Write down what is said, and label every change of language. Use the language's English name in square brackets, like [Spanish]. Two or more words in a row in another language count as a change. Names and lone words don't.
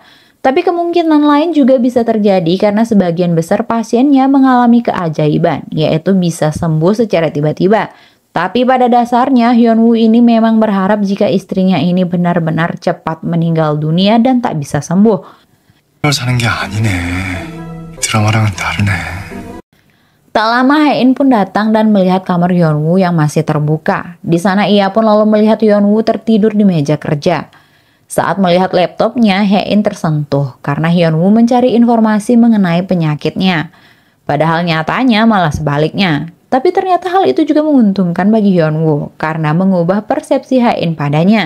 [Indonesian] Tapi kemungkinan lain juga bisa terjadi karena sebagian besar pasiennya mengalami keajaiban, yaitu bisa sembuh secara tiba-tiba. Tapi pada dasarnya Hyunwoo ini memang berharap jika istrinya ini benar-benar cepat meninggal dunia dan tak bisa sembuh. [Korean] 걸 사는 게 아니네. 드라마랑은 다르네. [Indonesian] Tak lama Hae-in pun datang dan melihat kamar Hyunwoo yang masih terbuka. Di sana ia pun lalu melihat Hyunwoo tertidur di meja kerja. Saat melihat laptopnya, Hae-in tersentuh karena Hyunwoo mencari informasi mengenai penyakitnya. Padahal nyatanya malah sebaliknya. Tapi ternyata hal itu juga menguntungkan bagi Hyunwoo karena mengubah persepsi Hae-in padanya.